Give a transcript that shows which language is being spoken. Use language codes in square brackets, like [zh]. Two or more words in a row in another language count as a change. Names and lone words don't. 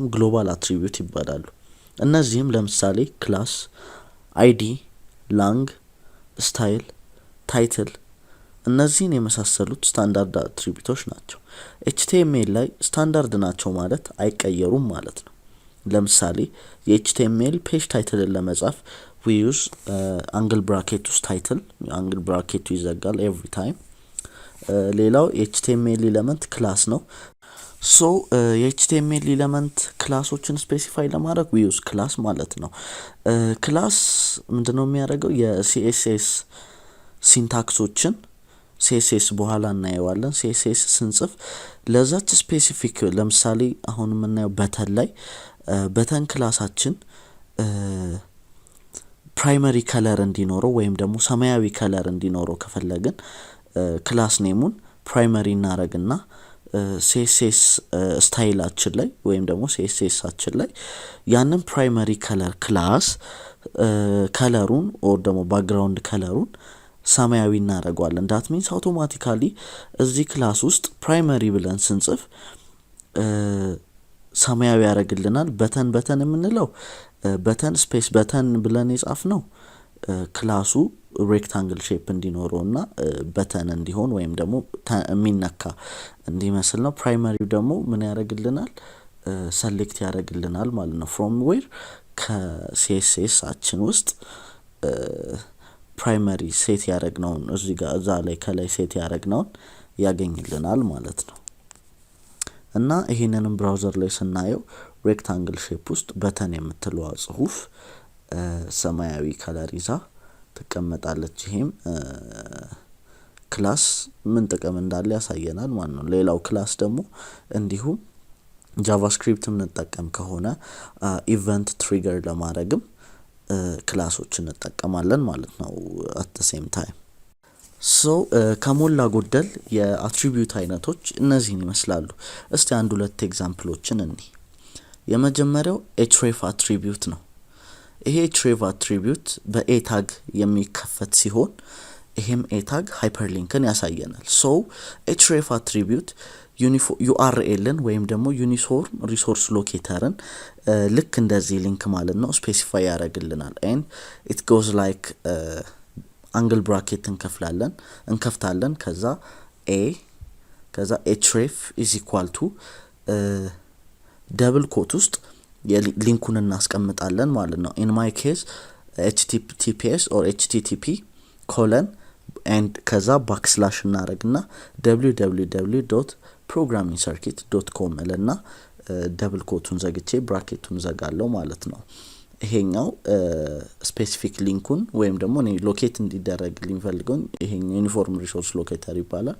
[en] global attribute [am] ይባላሉ። እነዚህም ለምሳሌ ክላስ፣ አይዲ፣ ላንግ፣ ስታይል፣ ታይትል እነዚህን የመሳሰሉት [en] standard attributes [am] ናቸው። HTML ላይ ስታንዳርድ ናቸው ማለት አይቀየሩም ማለት ነው። ለምሳሌ የHTML [en] page title [am] ለመጻፍ [en] we use angle bracket [am] ውስጥ title angle bracket ይዘጋል [en] every time። [am] ሌላው HTML [en] element class [am] ነው። የHTML [en] element classes [am] ስፔሲፋይ ለማድረግ [en] we use [am] ክላስ ማለት ነው። ክላስ ምንድነው የሚያደርገው? የCSS ሲንታክሶችን CSS በኋላ እናየዋለን። CSS ስንጽፍ ለዛች ስፔሲፊክ ለምሳሌ አሁን የምናየው በተን ላይ [en] button class primary color [am] እንዲኖረው ወይም ደግሞ ሰማያዊ ከለር እንዲኖረው ከፈለግን [en] class name primary [am] እናረግና CSS ስታይላችን ላይ ወይም ደግሞ CSSአችን ላይ ያንን [en] primary color class color [am] or ደግሞ [en] background color [am] ሰማያዊ እናረጋለን። [en] that means automatically [am] እዚህ ክላስ ውስጥ ፕራይመሪ ብለን ስንጽፍ ሰማያዊ ያደርግልናል። በተን የምንለው [en] button space button [am] ብለን የጻፍነው ክላሱ [en] rectangle shape [am] እንዲኖረውና በተን እንዲሆን ወይም ደግሞ ሚነካ እንዲመስል ነው። ፕራይመሪው ደግሞ ምን ያደርግልናል? ሰሌክት ያደርግልናል ማለት ነው [en] from where [am] ከሲኤስኤስ አችን ውስጥ ፕራይመሪ ሴት ያደረግነውን እዚህ ጋር እዛ ላይ ከላይ ሴት ያደረግነውን ያገኝልናል ማለት ነው እና ይሄንንም ብራውዘር ላይ ስናየው [en] rectangle shape [am] ውስጥ በተን የምትለው ጽሁፍ ሰማያዊ ከለር ይዛ ተቀመጣለች ይሄም ክላስ ምን ጥቅም እንዳለ ያሳየናል ማለት ነው ሌላው ክላስ ደግሞ እንዲሁም ጃቫስክሪፕትም እንጠቀም ከሆነ [en] event trigger [am] ለማድረግም ክላሶችን እንጠቀማለን ማለት ነው [en] at the same time so [am] ከሞላ ጎደል የአትሪቢዩት አይነቶች እነዚህን ይመስላሉ እስቲ አንድ ሁለት ኤግዛምፕሎችን እንይ የመጀመሪያው [en] href attribute [am] ነው ይሄ href attribute በa ታግ የሚከፈት ሲሆን ይሄም a ታግ ሃይፐርሊንክን ያሳየናል [en] so href attribute [am] URLን ወይም ደግሞ [en] uniform resource locator [am] ልክ እንደዚህ ሊንክ ማለት ነው ስፔሲፋይ ያደርግልናል [en] and it goes like angle bracket [am] እንከፍታለን ከዛ a ከዛ [en] href is equal to double quote [am] ውስጥ የሊንኩን እናስቀምጣለን ማለት ነው [en] in my case https or http and [am] ከዛ ባክስላሽ እናረግና www.programmingcircuit.com እልና [en] double quote [am] ዘግቼ ብራኬቱን ዘጋለው ማለት ነው ይሄኛው ስፔሲፊክ ሊንኩን ወይም ደግሞ እኔ ሎኬት እንዲደረግ ሊንፈልገው ይሄኛው [en] uniform resource locator [am] ይባላል